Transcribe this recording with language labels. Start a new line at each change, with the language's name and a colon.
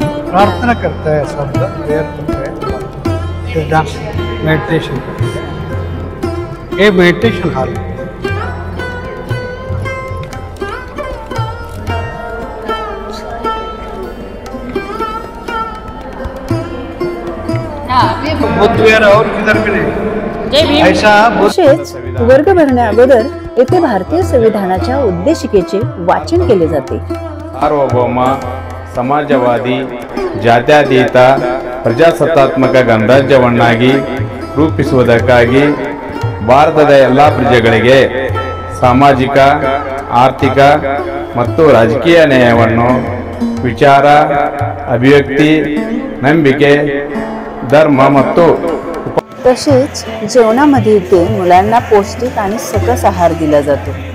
Hindi: प्रार्थना करता है सब प्रेयर करता है फिर डांस मेडिटेशन करता है ये मेडिटेशन हॉल है बुद्ध विहार और किधर भी नहीं जय भीम ऐसा बुद्ध
Marathi: तसेच वर्ग भरण्या अगोदर येथे भारतीय संविधानाच्या उद्देशिकेचे वाचन केले जाते.
Kannada: ಸಾರ್ವಭೌಮ ಸಮಾಜವಾದಿ ಜಾತ್ಯತೀತ ಪ್ರಜಾಸತ್ತಾತ್ಮಕ ಗಣರಾಜ್ಯವನ್ನಾಗಿ ರೂಪಿಸುವುದಕ್ಕಾಗಿ ಭಾರತದ ಎಲ್ಲ ಪ್ರಜೆಗಳಿಗೆ ಸಾಮಾಜಿಕ ಆರ್ಥಿಕ ಮತ್ತು ರಾಜಕೀಯ ನ್ಯಾಯವನ್ನು ವಿಚಾರ ಅಭಿವ್ಯಕ್ತಿ ನಂಬಿಕೆ धर्म ಮತ್ತು
Marathi: तसेच जेवणामध्ये इथे मुलांना पौष्टिक आणि सकस आहार दिला जातो.